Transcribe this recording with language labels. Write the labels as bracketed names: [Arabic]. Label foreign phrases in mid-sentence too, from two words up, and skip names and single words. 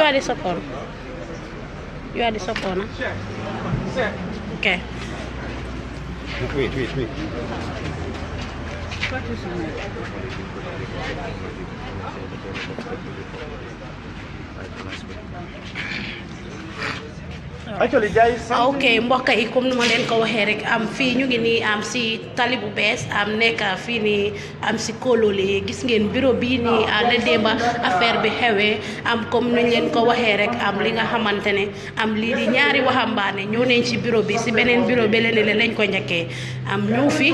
[English] are the support. You are the support, no? Okay. Wait. Actually, there is something. [Wolof] ok mbokk yi comme numa leen ko waxee rek am fii ñu ngi nii am si tali bu bees am nekk fii nii am si kololi gis ngeen bureau bii nii la démba affaire bi xewee am comme nuñ leen ko waxee rek am li nga xamante ne am lii di ñaari waxambaane ñëw nañ ci bureau bi si beneen bureau bi leneen lañ ko njëkkee am ñëw